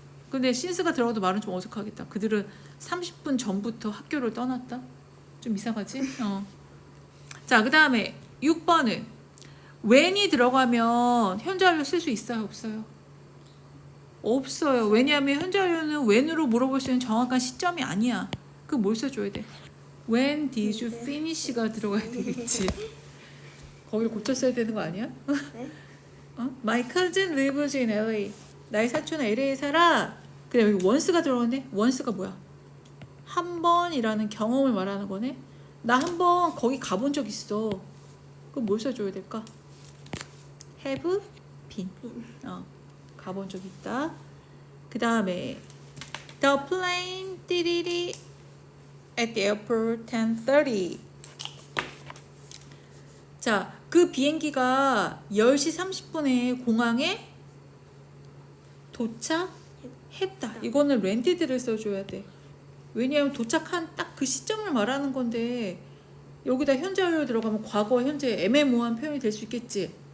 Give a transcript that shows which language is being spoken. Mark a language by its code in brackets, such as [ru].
[ko] 근데 since가 들어가도 말은 좀 어색하겠다. 그들은 30분 전부터 학교를 떠났다? 좀 이상하지? 자, 그 다음에 6번은 when이 들어가면 현재 완료 쓸 수 있어요? 없어요? 없어요. 왜냐하면 현재 완료는 when으로 물어볼 수 있는 정확한 시점이 아니야. 그럼 뭘 써줘야 돼? [en] When did you finish [ko] 가 들어가야 되겠지. 거기를 고쳤어야 되는 거 아니야? 네? [en] My cousin lives in LA. [ko] 나의 사촌은 LA에 살아. 그래, 여기 once가 들어가네. once가 뭐야? 한 번이라는 경험을 말하는 거네. 나 한 번 거기 가본 적 있어. 그럼 뭘 써줘야 될까? [en] have been. [ko] 가본 적 있다. 그 다음에 [en] The plane 띠리리 at the airport 10:30. [ko] 자, 그 비행기가 10시 30분에 공항에 도착했다. 이거는 landed를 써줘야 돼. 왜냐하면 도착한 딱 그 시점을 말하는 건데 여기다 현재 완료 들어가면 과거, 현재 애매모호한 표현이 될 수 있겠지.